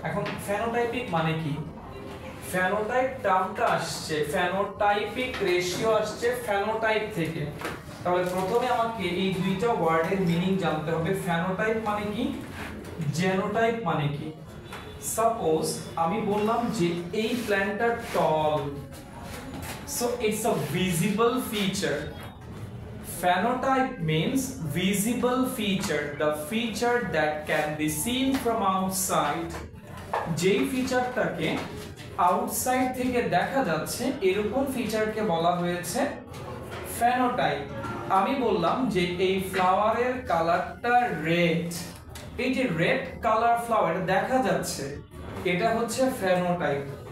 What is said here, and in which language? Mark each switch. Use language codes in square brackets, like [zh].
[bn] এখন ফেনোটাইপিক মানে কি? ফেনোটাইপ টার্মটা আসছে, ফেনোটাইপিক রেশিও আসছে ফেনোটাইপ থেকে। তাহলে প্রথমে আমাকে এই দুইটা ওয়ার্ডের মিনিং জানতে হবে। ফেনোটাইপ মানে কি, জেনোটাইপ মানে কি। সাপোজ আমি বললাম যে এই প্ল্যান্টটা টল, [en] So it's a visible feature. Phenotype means visible feature, the feature that can be seen from outside. [bn] যেই ফিচারটাকে আউটসাইড থেকে দেখা যাচ্ছে এরকম ফিচারকে বলা হয়েছে ফেনোটাইপ। আমি বললাম যে এই ফ্লাওয়ারের কালারটা রেড, এই যে রেড কালার ফ্লাওয়ার দেখা যাচ্ছে, এটা হচ্ছে ফেনোটাইপ।